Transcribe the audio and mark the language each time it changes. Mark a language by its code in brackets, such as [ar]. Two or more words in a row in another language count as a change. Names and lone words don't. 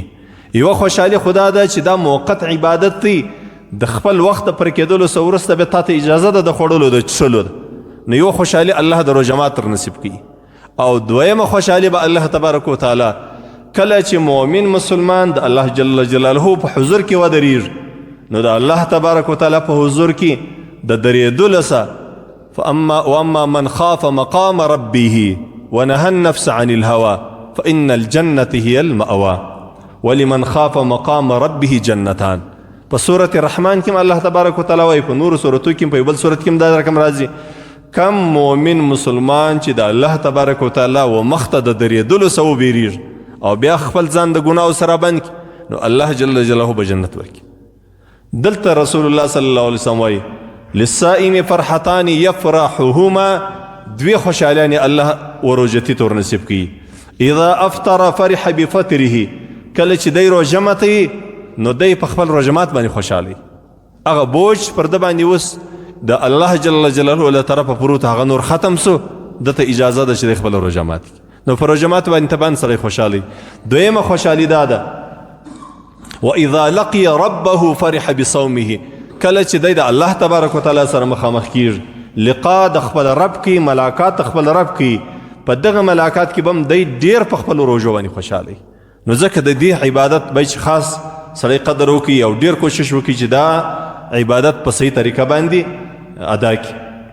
[ps] یوه خوشحالي خو دا ده چې دا موقت عبادت دی، د خپل وخت د پوره کېدلو څه وروسته بیا تا ته اجازه ده د خوړلو د څښلو ده، نو یوه خوشحالي الله د روژه مات ورنصیب کوي. او دویمه خوشحالي به [ar] الله تبارک وتعالی [ps] کله چې مؤمن مسلمان د [ar] الله جل جلاله [ps] په حضور کې ودرېږي نو د [ar] الله تبارک وتعالی [ps] په حضور کې د درېدلو څه [ar] واما من خاف مقام ربه ونهى النفس عن الهوى فإن الجنة هي المأوى ولمن خاف مقام ربه جنتان. [ps] په سورة الرحمن کې [ar] الله تبارک وتعالی [ps] وایي، په نورو سورتو کې په بل سورت کې دا رقم راځي، کم مؤمن مسلمان چې د الله تبارک وتعالی و مخته د درېدلو څه وبېرېږي او بیا خپل ځان د ګناهو سره بند کړي نو [ar] الله جل جلاله [ps] به جنت ورکړي. دلته [ar] رسول الله صلی الله علیه وسلم [ps] وایي [ar] للصائم فرحتان یفرحهما، [ps] دوی خوشحالیانې الله وروژتي ته ورنصیب کوي. [ar] اذا افطر فرح بفطره، [ps] کله چې دی روژه ماتوي نو دی په خپل روژه مات باندې خوشحالی، هغه بوج پر ده باندې اوس د [ar] الله جل جلاله [ps] له طرفه پروت هغه نور ختم سو، دته اجازه ده چې دی خپل روژه مات کړي. نو په روژه مات باندې ته باندې سړی خوشحالی. دویمه خوشحالي دا ده [ar] واذا لقي ربه فرح بصومه، [ps] کله چې دی د [ar] الله تبارک وتعالی [ps] سره مخامخ کیږي، لقا د خپل رب کی، ملاقات خپل رب کی، په دغه ملاقات کې به هم دی ډېر په خپلو روژو باندې خوشحالی. نو ځکه د دې عبادت به چې خاص سړی قدر وکړي او ډېر کوشش وکړي چې دا عبادت په صحیح طریقه باندې ادا کړي.